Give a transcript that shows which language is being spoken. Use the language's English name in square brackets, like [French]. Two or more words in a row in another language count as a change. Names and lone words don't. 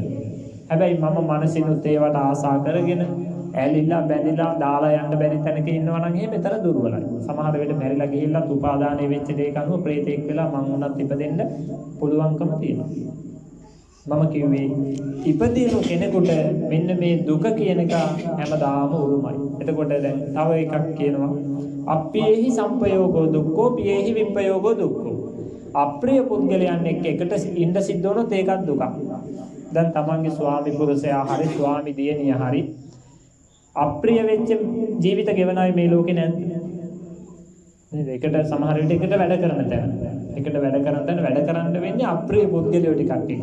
[Sinhala] හැබැයි මම මනසිනුත් ඒවට ආසා කරගෙන ඇලිලා බැඳිලා දාලා යන්න බැරි තැනක ඉන්නවා නම් එහෙම එතන දුර්වලයි. සමහර වෙලට මැරිලා ගිහිල්ලා උපාදානය වෙච්ච දෙයක අනුව ප්‍රේතෙක් වෙලා මං උනත් ඉපදෙන්න පුළුවන්කම තියෙනවා. මම කිව්වේ ඉපදිනු කෙනෙකුට මෙන්න මේ දුක කියන එක හැමදාම උරුමයි. එතකොට දැන් තව එකක් කියනවා [Pali] අප්පියේහි සම්පයෝගෝ දුක්ඛෝ පියේහි විප්පයෝගෝ දුක්ඛෝ. [Sinhala] අප්‍රිය පුද්ගලයන් එකට ඉන්න සිද්ධ වුණොත් ඒකත් දුකක්. දැන් තමන්ගේ ස්වාමි පුරුෂයා හරි ස්වාමි දියණිය හරි අප්‍රිය වෙච්ච ජීවිත ගෙවනයි මේ ලෝකේ නැද්ද? නේද? එකට සමහර විට එකට වැඩ කරන තැන. එකට වැඩ කරන්න වෙන්නේ අප්‍රිය පුද්ගලයෝ ටිකක් එක්ක.